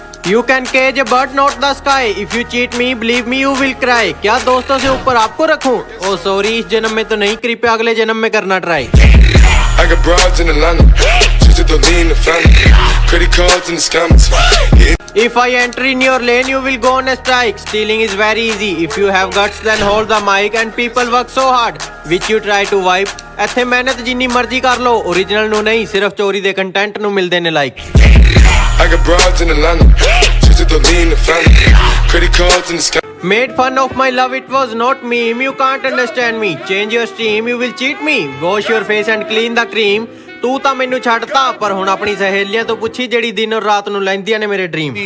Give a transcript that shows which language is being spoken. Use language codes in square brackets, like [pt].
[en] You can cage a bird, not the sky. If you cheat me, believe me, you will cry. [hi] क्या दोस्तों से ऊपर आपको रखूं? ओ सॉरी, इस जन्म में तो नहीं, कृपया अगले जन्म में करना try. [en] I got broads in Atlanta, just to lean in the family. Credit cards and the scammers, hitting. If I enter in your lane, you will go on a strike. Stealing is very easy. If you have guts, then hold the mic. And people work so hard, which you try to wipe. [pa] ਇੱਥੇ ਮਿਹਨਤ ਜਿੰਨੀ ਮਰਜ਼ੀ ਕਰ ਲੋ, original ਨੂੰ ਨਹੀਂ, ਸਿਰਫ ਚੋਰੀ ਦੇ ਕੰਟੈਂਟ ਨੂੰ ਮਿਲਦੇ ਨੇ like. [en] I got broads in Atlanta, just to lean in the family. Credit cards and the scammers. Made fun of my love, it was not meme. You can't understand me. Change your stream, you will cheat me. Wash your face and clean the cream. [pa] ਤੂੰ ਤਾਂ ਮੈਨੂੰ ਛੱਡਤਾ ਪਰ ਹੁਣ ਆਪਣੀ ਸਹੇਲੀਆਂ ਤੋਂ ਪੁੱਛੀ ਜਿਹੜੀ ਦਿਨ ਔਰ ਰਾਤ ਨੂੰ ਲੈਂਦੀਆਂ ਨੇ ਮੇਰੇ ਡ੍ਰੀਮ।